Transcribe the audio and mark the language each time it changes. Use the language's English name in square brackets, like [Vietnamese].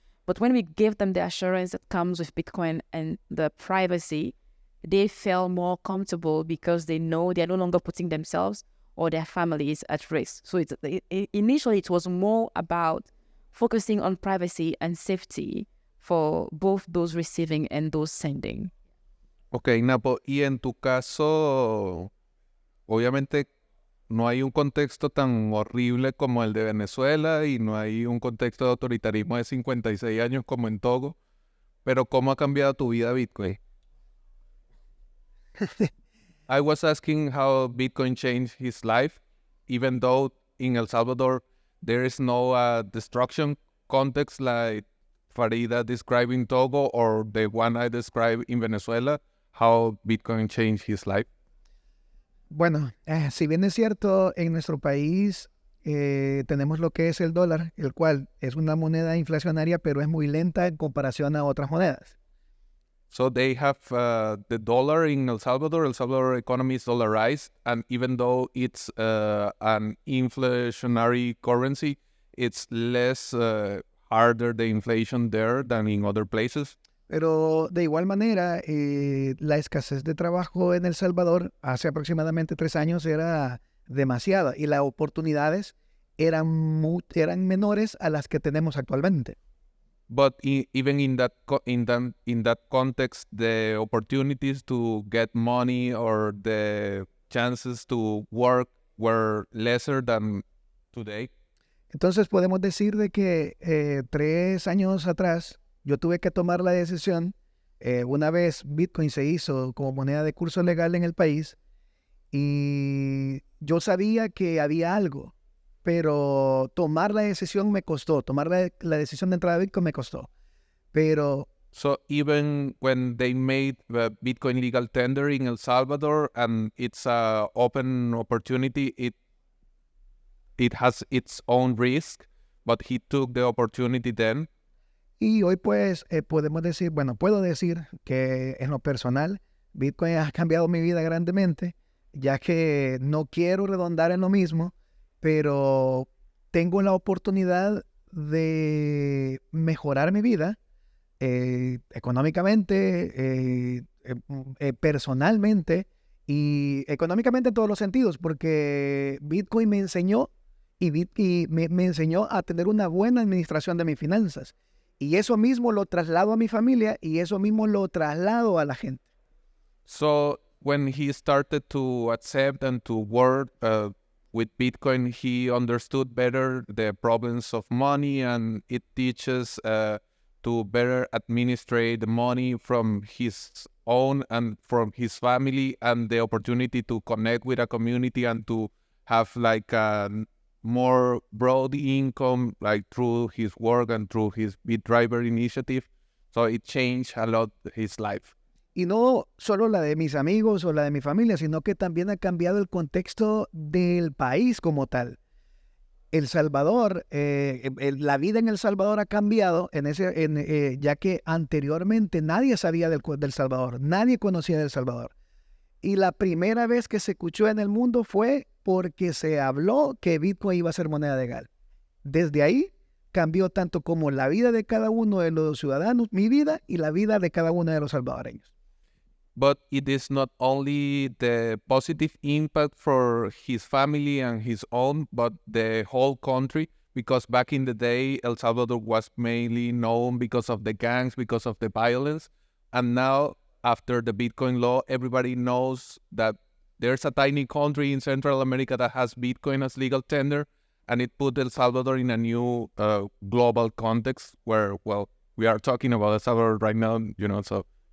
[English] But when we gave them the assurance that comes with Bitcoin and the privacy, they felt more comfortable because they know they're no longer putting themselves or their families at risk. So initially it was more about focusing on privacy and safety for both those receiving and those sending. [Spanish] Ok, Napo, y en tu caso, obviamente no hay un contexto tan horrible como el de Venezuela y no hay un contexto de autoritarismo de 56 años como en Togo, pero ¿cómo ha cambiado tu vida Bitcoin? [English] I was asking how Bitcoin changed his life, even though in El Salvador there is no destruction context like Farida described in Togo or the one I described in Venezuela, how Bitcoin changed his life. [Spanish] Bueno, si bien es cierto, en nuestro país tenemos lo que es el dólar, el cual es una moneda inflacionaria, pero es muy lenta en comparación a otras monedas. [English] So they have the dollar in El Salvador. El Salvador economy is dollarized, and even though it's an inflationary currency, it's less harder the inflation there than in other places. [Spanish] Pero de igual manera, la escasez de trabajo en El Salvador hace aproximadamente 3 años era demasiada y las oportunidades eran menores a las que tenemos actualmente. [English] But even in that context, the opportunities to get money or the chances to work were lesser than today. [Spanish] Entonces podemos decir de que 3 años atrás yo tuve que tomar la decisión, una vez Bitcoin se hizo como moneda de curso legal en el país, y yo sabía que había algo, pero tomar la decisión me costó, tomar la decisión de entrar a Bitcoin me costó. Pero [English] So even when they made the Bitcoin legal tender in El Salvador and it's an open opportunity, it has its own risk, but he took the opportunity then. [Spanish] y hoy pues podemos decir, bueno, puedo decir que en lo personal, Bitcoin ha cambiado mi vida grandemente, ya que no quiero redondar en lo mismo, pero tengo la oportunidad de mejorar mi vida económicamente, personalmente y económicamente en todos los sentidos, porque Bitcoin me enseñó me enseñó a tener una buena administración de mis finanzas. Y eso mismo lo traslado a mi familia y eso mismo lo traslado a la gente. [English] So when he started to accept and to work with Bitcoin, he understood better the problems of money, and it teaches to better administrate the money from his own and from his family, and the opportunity to connect with a community and to have like a more broad income, like through his work and through his BitDriver initiative. So it changed a lot his life. [Spanish] Y no solo la de mis amigos o la de mi familia, sino que también ha cambiado el contexto del país como tal. El Salvador, la vida en El Salvador ha cambiado ya que anteriormente nadie sabía del Salvador, nadie conocía del Salvador. Y la primera vez que se escuchó en el mundo fue porque se habló que Bitcoin iba a ser moneda legal. Desde ahí cambió tanto como la vida de cada uno de los ciudadanos, mi vida y la vida de cada uno de los salvadoreños. [English] but it is not only the positive impact for his family and his own, but the whole country. Because back in the day, El Salvador was mainly known because of the gangs, because of the violence. And now, after the Bitcoin law, everybody knows that there's a tiny country in Central America that has Bitcoin as legal tender, and it put El Salvador in a new global context where, well, we are talking about El Salvador right now, so.